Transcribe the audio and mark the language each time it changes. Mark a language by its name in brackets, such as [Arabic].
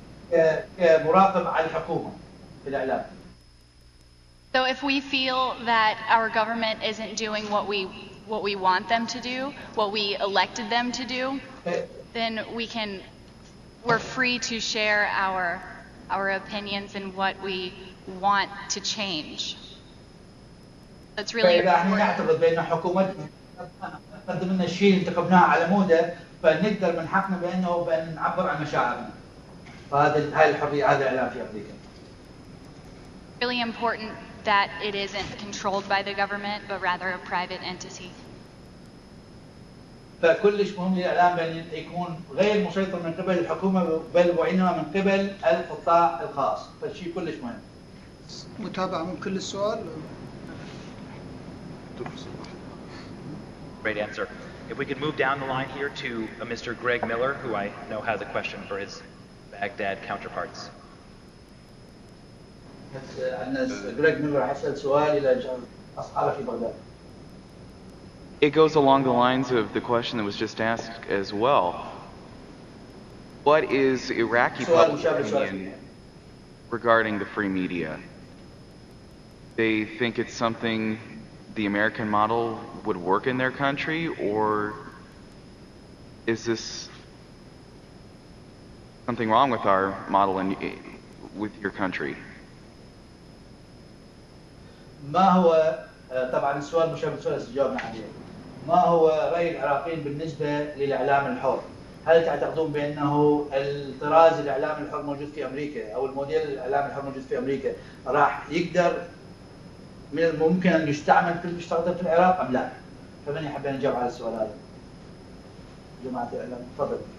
[Arabic] الإعلام مراقب على الحكومة في الإعلام. [English] So if we feel that our government isn't doing what we want them to do, what we elected them to do, then we're free to share our opinions and what we want to change. That's really [Arabic] فإذا احنا [English] important. [Arabic] نعتقد بأن حكومتنا تقدم لنا الشيء اللي انتخبناه على موده، فنقدر من حقنا بأن نعبر عن مشاعرنا. هاي الحرية، هذا الإعلام في أمريكا. [English] Really important that it isn't controlled by the government, but rather a private entity. [Arabic] فكلش مهم للإعلام بأن يكون غير مسيطر من قبل الحكومة بل وإنما من قبل القطاع الخاص، فالشيء كلش مهم. متابعة من كل السؤال. [English] Great answer. If we could move down the line here to Mr. Greg Miller, who I know has a question for his Baghdad counterparts. [Arabic] عندنا جريج ميلر راح يسأل سؤال إلى أصحابه في بغداد. [English] It goes along the lines of the question that was just asked as well. What is Iraqi public opinion regarding the free media? They think it's something the American model would work in their country, or is this something wrong with our model with your country? [Arabic] ما هو طبعا السؤال مشابه للسؤال اللي جاوبنا عليه. ما هو رأي العراقيين بالنسبة للإعلام الحر؟ هل تعتقدون بأنه الطراز الإعلام الحر موجود في أمريكا أو الموديل الإعلام الحر موجود في أمريكا راح يقدر من الممكن أن يستعمل في المستقبل في العراق أم لا؟ فمن يحب أن يجاوب على السؤال هذا؟ جماعة الإعلام تفضل.